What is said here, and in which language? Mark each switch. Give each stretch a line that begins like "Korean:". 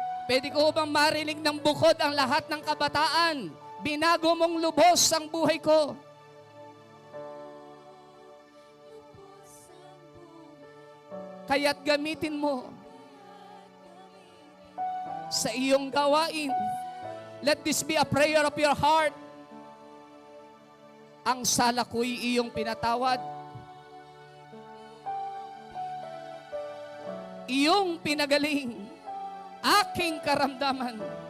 Filipino: Pwede ko bang marinig ng bukod ang lahat ng kabataan? Binago mong lubos ang buhay ko. Kaya't gamitin mo sa iyong gawain.
English: Let this be a prayer of your heart.
Filipino: Ang sala ko'y iyong pinatawad, iyong pinagaling aking karamdaman.